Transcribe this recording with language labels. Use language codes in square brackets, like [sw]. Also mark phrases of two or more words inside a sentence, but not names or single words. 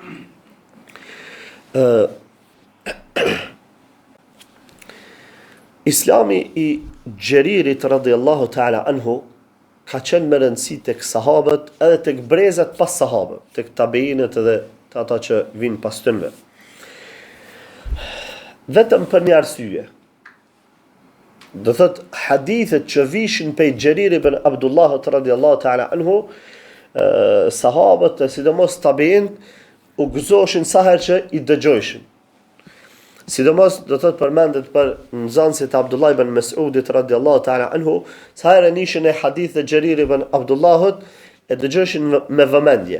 [sq] Islami i Gjeririt [ar] رضي الله تعالى عنه [sq] ka qenë me rëndësi tek sahabët edhe tek brezat pas sahabëve, tek tabeinët edhe të ata që vinë pas tyre. Vetëm për një arsye. Do thot hadithet që vishin pej Gjerir ibn Abdullah [ar] رضي الله تعالى عنه, [sq] sahabët e sidomos tabeinët u gëzoshin sa herë që i dëgjojshin. Sidomos do thot përmendet për nxënësit Abdullah ibn Mas'udit [ar] رضي الله تعالى عنه, [sq] sa herë nishin e hadith e Gjerir ibn Abdullahut e dëgjojshin me vëmendje.